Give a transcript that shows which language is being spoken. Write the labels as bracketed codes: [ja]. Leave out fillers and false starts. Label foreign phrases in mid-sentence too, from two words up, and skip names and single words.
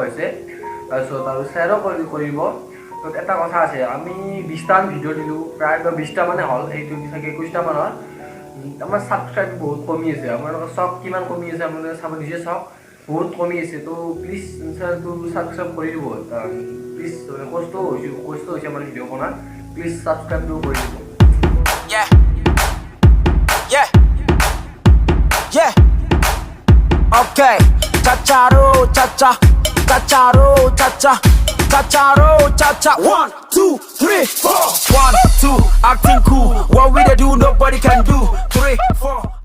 [as] হৈছে তাৰপিছত আৰু শ্বেয়াৰো কৰিব এটা কথা আছে আমি 20টামান ভিডিঅ' দিলোঁ প্ৰায় 20টা মানে হ'ল এইটো চাগে 21টা মান হ'ল আমাৰ ছাবস্ক্ৰাইব বহুত কমি আছে আপোনালোকৰ চাওক কিমান কমি আছে আপোনালোকে চাব নিজে চাওক বহুত কমি আছে তো প্লিজ চেনেলটো ছাবস্ক্ৰাইব কৰি দিব প্লিজ কষ্ট হৈছে আমাৰ ভিডিঅ' বনাত প্লিজ ছাবস্ক্ৰাইবটো কৰি দিব [en] Yeah. Okay. Cha-cha-ro, cha-cha. Cha-cha-ro, cha-cha. Cha-cha-ro, cha-cha. 1, 2, 3, 4. 1, 2, acting cool. What we do, nobody can do. 3, 4.